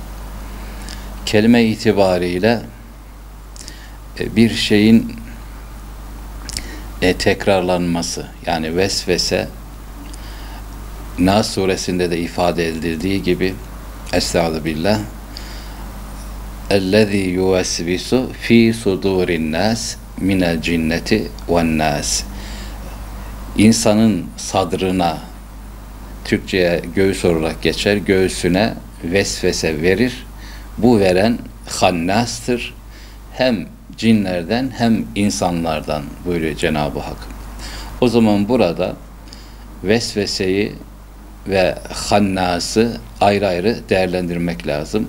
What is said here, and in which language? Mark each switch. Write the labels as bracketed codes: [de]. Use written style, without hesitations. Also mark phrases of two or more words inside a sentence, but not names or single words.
[tr] Kelime itibariyle bir şeyin tekrarlanması, yani vesvese, Nas suresinde de ifade edildiği gibi Estağfirullah, [ar] اَلَّذ۪ي يُوَسْوِسُ ف۪ي صُدُورِ النَّاسِ مِنَ الْجِنَّةِ وَالنَّاسِ. [tr] İnsanın sadrına, Türkçe'ye göğüs olarak geçer, göğsüne vesvese verir. Bu veren hannastır. Hem cinlerden hem insanlardan buyuruyor Cenab-ı Hak. O zaman burada vesveseyi ve hannası ayrı ayrı değerlendirmek lazım.